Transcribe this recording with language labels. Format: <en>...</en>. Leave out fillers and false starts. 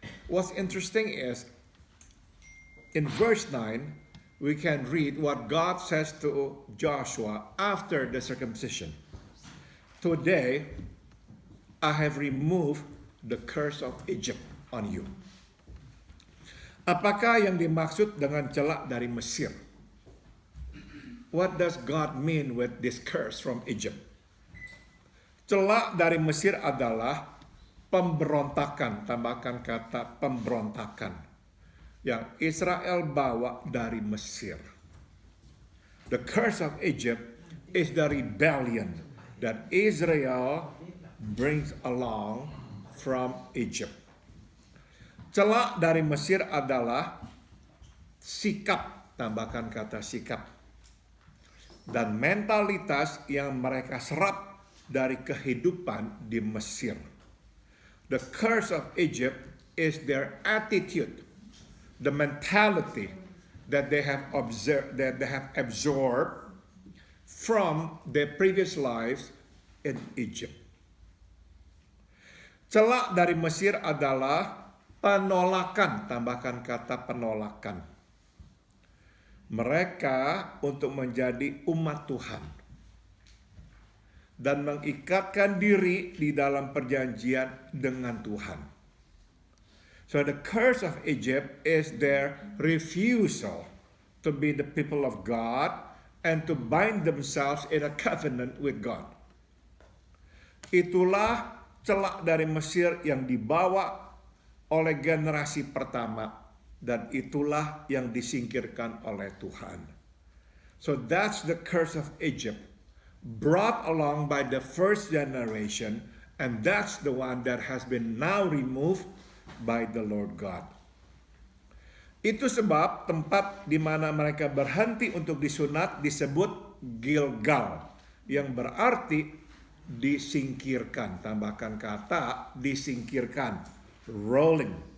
<en>What's interesting is in verse 9 we can read what God says to Joshua after the circumcision. Today I have removed the curse of Egypt on you.</en> <id>Apakah yang dimaksud dengan celak dari Mesir?</id> <en>What does God mean with this curse from Egypt?</en> <id>Celak dari Mesir adalah pemberontakan, tambahkan kata pemberontakan, yang Israel bawa dari Mesir.</id> <en>The curse of Egypt is the rebellion that Israel brings along from Egypt.</en> <id>Celak dari Mesir adalah sikap, tambahkan kata sikap, dan mentalitas yang mereka serap dari kehidupan di Mesir.</id> <en>The curse of Egypt is their attitude, the mentality that they have absorbed from their previous lives in Egypt.</en> <id>Celak dari Mesir adalah penolakan, tambahkan kata penolakan. Mereka untuk menjadi umat Tuhan dan mengikatkan diri di dalam perjanjian dengan Tuhan.</id> <en>So the curse of Egypt is their refusal to be the people of God and to bind themselves in a covenant with God.</en> <id>Itulah celak dari Mesir yang dibawa oleh generasi pertama, dan itulah yang disingkirkan oleh Tuhan.</id> <en>So that's the curse of Egypt, brought along by the first generation, and that's the one that has been now removed by the Lord God.</en> <id>Itu sebab tempat di mana mereka berhenti untuk disunat disebut Gilgal, yang berarti disingkirkan, tambahkan kata disingkirkan.</id> <en>Rolling.</en>